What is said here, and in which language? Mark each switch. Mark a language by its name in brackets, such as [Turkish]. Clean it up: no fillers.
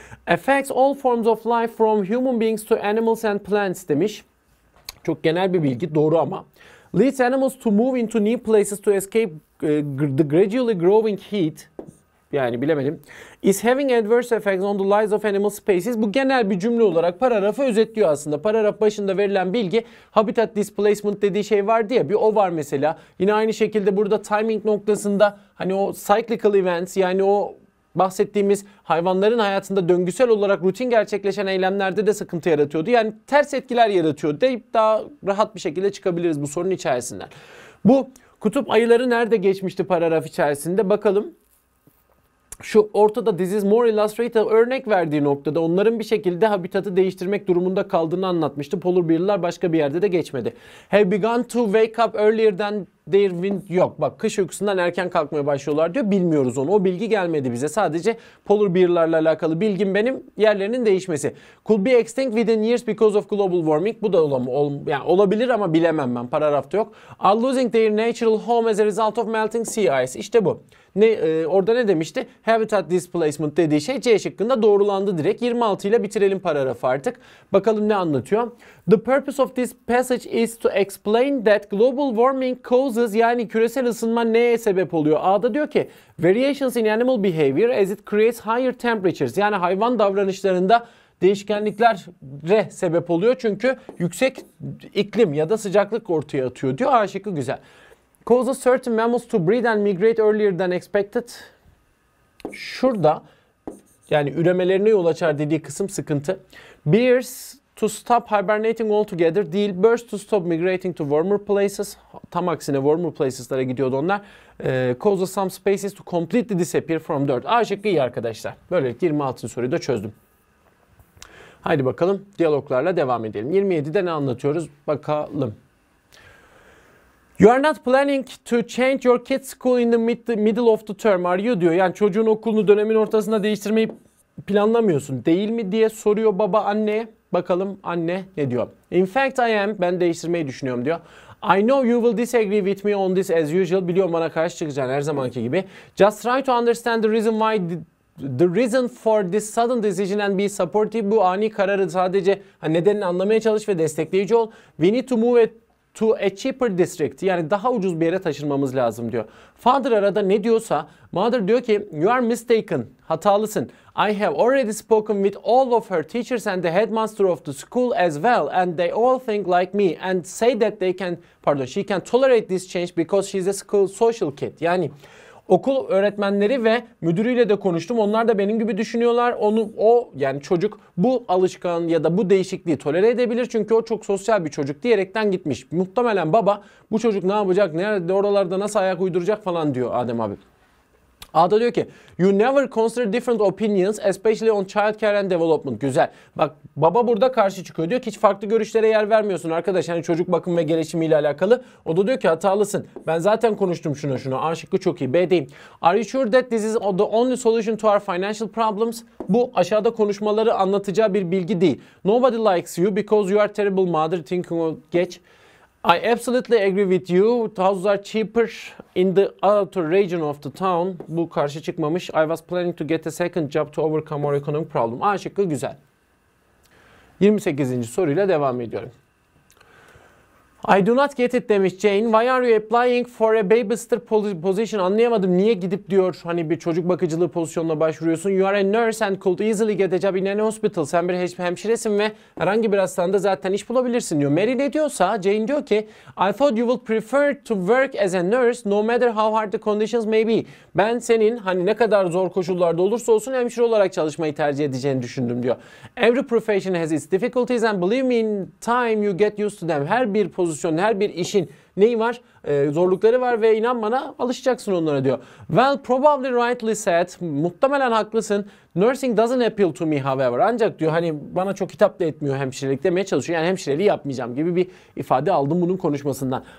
[English] Affects all forms of life from human beings to animals and plants [Turkish] demiş. Çok genel bir bilgi. Doğru ama. [English] Leads animals to move into new places to escape the gradually growing heat. [Turkish] Yani bilemedim. [English] Is having adverse effects on the lives of animal species. [Turkish] Bu genel bir cümle olarak paragrafı özetliyor aslında. Paragraf başında verilen bilgi habitat displacement dediği şey vardı ya, bir o var mesela. Yine aynı şekilde burada timing noktasında hani o cyclical events, yani o bahsettiğimiz hayvanların hayatında döngüsel olarak rutin gerçekleşen eylemlerde de sıkıntı yaratıyordu. Yani ters etkiler yaratıyor deyip daha rahat bir şekilde çıkabiliriz bu sorunun içerisinden. Bu kutup ayıları nerede geçmişti paragraf içerisinde bakalım. Şu ortada [English] this is more illustrative [Turkish] örnek verdiği noktada onların bir şekilde habitatı değiştirmek durumunda kaldığını anlatmıştı. Polar bear'lar başka bir yerde de geçmedi. [English] Have begun to wake up earlier than their wind. [Turkish] Yok bak, kış uykusundan erken kalkmaya başlıyorlar diyor. Bilmiyoruz onu. O bilgi gelmedi bize. Sadece polar bear'larla alakalı bilgim benim yerlerinin değişmesi. [English] Could be extinct within years because of global warming. [Turkish] Bu da yani olabilir ama bilemem ben. Paragrafta yok. [English] Are losing their natural home as a result of melting sea ice. [Turkish] İşte bu. Orada ne demişti? Habitat displacement dediği şey C şıkkında doğrulandı direkt. 26 ile bitirelim paragrafı artık. Bakalım ne anlatıyor? [English] The purpose of this passage is to explain that global warming causes, [Turkish] yani küresel ısınma neye sebep oluyor? A'da diyor ki [English] variations in animal behavior as it creates higher temperatures. [Turkish] Yani hayvan davranışlarında değişkenliklere sebep oluyor çünkü yüksek iklim ya da sıcaklık ortaya atıyor diyor. A şıkkı güzel. [English] Causes certain mammals to breed and migrate earlier than expected. [Turkish] Şurada yani üremelerine yol açar dediği kısım sıkıntı. [English] Bears to stop hibernating altogether değil. Birds to stop migrating to warmer places. [Turkish] Tam aksine warmer places'lara gidiyordu onlar. [English] Causes some species to completely disappear from dirt. [Turkish] A şıkkı iyi arkadaşlar. Böylelikle 26. soruyu da çözdüm. Haydi bakalım diyaloglarla devam edelim. 27'de ne anlatıyoruz? Bakalım. [English] You are not planning to change your kids' school in the middle of the term, are you diyor. [Turkish] Yani çocuğun okulunu dönemin ortasında değiştirmeyi planlamıyorsun değil mi diye soruyor baba anneye. Bakalım anne ne diyor. [English] In fact I am. [Turkish] Ben değiştirmeyi düşünüyorum diyor. [English] I know you will disagree with me on this as usual. [Turkish] Biliyorum bana karşı çıkacaksın her zamanki gibi. [English] Just try to understand the reason why the reason for this sudden decision and be supportive. [Turkish] Bu ani kararı sadece nedenini anlamaya çalış ve destekleyici ol. [English] We need to move to a cheaper district. [Turkish] Yani daha ucuz bir yere taşınmamız lazım diyor. Father arada ne diyorsa mother diyor ki [English] you are mistaken. [Turkish] Hatalısın. [English] I have already spoken with all of her teachers and the headmaster of the school as well and they all think like me and say that she can tolerate this change because she's a school social kid. [Turkish] Yani okul öğretmenleri ve müdürüyle de konuştum. Onlar da benim gibi düşünüyorlar. Yani çocuk bu alışkan ya da bu değişikliği tolere edebilir. Çünkü o çok sosyal bir çocuk diyerekten gitmiş. Muhtemelen baba bu çocuk ne yapacak, nerede, oralarda nasıl ayak uyduracak falan diyor Adem abi. A'da diyor ki [English] you never consider different opinions especially on child care and development. [Turkish] Güzel. Bak baba burada karşı çıkıyor. Diyor ki hiç farklı görüşlere yer vermiyorsun arkadaş. Hani çocuk bakım ve gelişimiyle alakalı. O da diyor ki hatalısın. Ben zaten konuştum şuna. A şıkkı çok iyi. B değil. [English] Are you sure that this is the only solution to our financial problems? [Turkish] Bu aşağıda konuşmaları anlatacağı bir bilgi değil. [English] Nobody likes you because you are terrible mother thinking of geç. I absolutely agree with you. Houses are cheaper in the outer region of the town. [Turkish] Bu karşı çıkmamış. [English] I was planning to get a second job to overcome our economic problem. [Turkish] A şıkkı güzel. 28. soruyla devam ediyorum. [English] I do not get it demiş Jane. Why are you applying for a babysitter position? [Turkish] Anlayamadım. Niye gidip diyor hani bir çocuk bakıcılığı pozisyonuna başvuruyorsun? [English] You are a nurse and could easily get a job in any hospital. [Turkish] Sen bir hemşiresin ve herhangi bir hastanede zaten iş bulabilirsin diyor. Mary ne diyorsa Jane diyor ki [English] I thought you would prefer to work as a nurse no matter how hard the conditions may be. [Turkish] Ben senin hani ne kadar zor koşullarda olursa olsun hemşire olarak çalışmayı tercih edeceğini düşündüm diyor. [English] Every profession has its difficulties and believe me in time you get used to them. [Turkish] Her bir pozisyon, her bir işin neyi var? Zorlukları var ve inan bana alışacaksın onlara diyor. [English] Well, probably rightly said. [Turkish] Muhtemelen haklısın. [English] Nursing doesn't appeal to me however. [Turkish] Ancak diyor hani bana çok hitap da etmiyor hemşirelik demeye çalışıyor. Yani hemşireliği yapmayacağım gibi bir ifade aldım bunun konuşmasından.